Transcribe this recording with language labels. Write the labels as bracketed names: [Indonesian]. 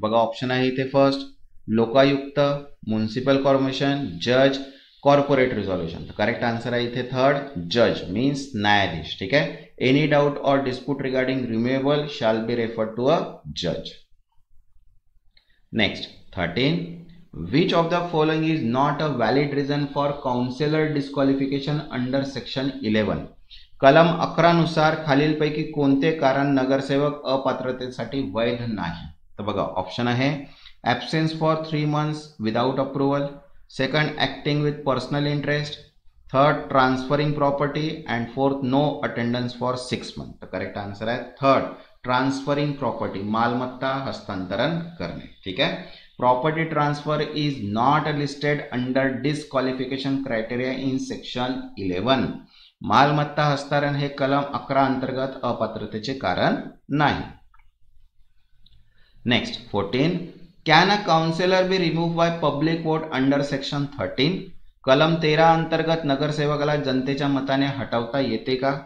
[Marathi] बघा ऑप्शन आहे इथे फर्स्ट लोकायुक्त, म्युनिसिपल कॉर्पोरेशन, जज, कॉर्पोरेट रिझॉल्युशन. तर करेक्ट आन्सर आहे इथे थर्ड जज मीन्स न्यायाधीश. ठीक आहे. [English] Any doubt और dispute regarding रिम्युएबल shall be referred to a जज. Next 13. Which of the following is not a valid reason for councillor disqualification under section 11? [Marathi] कलम 11 नुसार खालीलपैकी कोणते कारण नगरसेवक अपात्रतेसाठी वैध नाही? तर बघा ऑप्शन आहे absence for 3 months without approval, second acting with personal interest, third transferring property and fourth no attendance for 6 months. तर करेक्ट आन्सर आहे थर्ड ट्रान्सफरिंग प्रॉपर्टी, मालमत्ता हस्तांतरण करणे. ठीक आहे. [English] Property transfer is not listed under disqualification criteria in section 11. [Marathi] मालमत्ता हस्तांतरण हे कलम 11 अंतर्गत अपात्रतेचे कारण नाही. [English] Next 14. Can a councillor be remove by public vote under section 13? [Marathi] कलम 13 अंतर्गत नगरसेवकाला जनतेच्या मताने हटवता येते का?